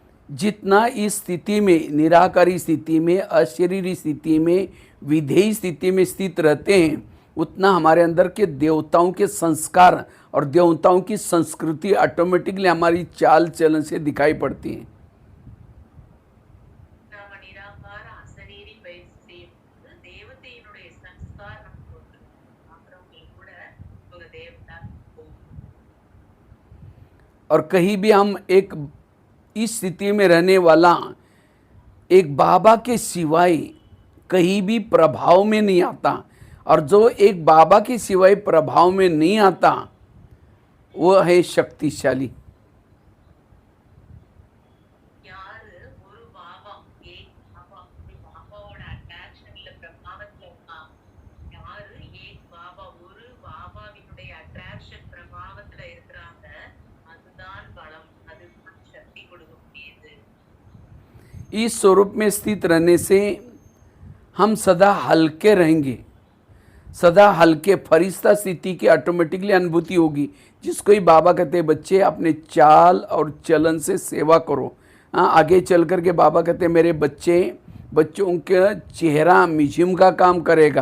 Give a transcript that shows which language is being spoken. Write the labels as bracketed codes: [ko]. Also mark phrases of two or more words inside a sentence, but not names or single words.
[hi] जितना इस स्थिति में, निराकारी स्थिति में, अशरीरी स्थिति में, विधेयी स्थिति में स्थित रहते हैं, उतना हमारे अंदर के देवताओं के संस्कार और देवताओं की संस्कृति ऑटोमेटिकली हमारी चाल चलन से दिखाई पड़ती है। [ta] நாம நிராகார அசரீரி பயிற்சி செய்யும்போது தேவதையினுடைய சம்ஸ்கார் நமக்கு வந்து பார்க்குறவங்களுக்கு கூட ஒரு தேவதா போகும். [hi] और कहीं भी हम एक इस स्थिति में रहने वाला एक बाबा के सिवाय कहीं भी प्रभाव में नहीं आता, और जो एक बाबा के सिवाय प्रभाव में नहीं आता वो है शक्तिशाली। [ta] யாரு ஒரு பாபா [hi] एक बाबा [ta] ஒரு பாபாவோட அட்ராக்ஷன்ல பிரபாவத்துல இருக்காங்க, யாரு [hi] एक बाबा [ta] ஒரு பாபாவினுடைய அட்ராக்ஷன் பிரபாவத்துல இருக்கிறாங்க, அதுதான் பலம், அதுதான் சக்தி கொடுக்கக்கூடியது. [hi] इस स्वरूप में स्थित रहने से हम सदा हल्के रहेंगे, सदा हल्के फरिश्ता स्थिति की ऑटोमेटिकली अनुभूति होगी। जिसको ही बाबा कहते हैं बच्चे अपने चाल और चलन से सेवा करो। आगे चल कर के बाबा कहते हैं मेरे बच्चे, बच्चों का चेहरा म्यूजियम का काम करेगा।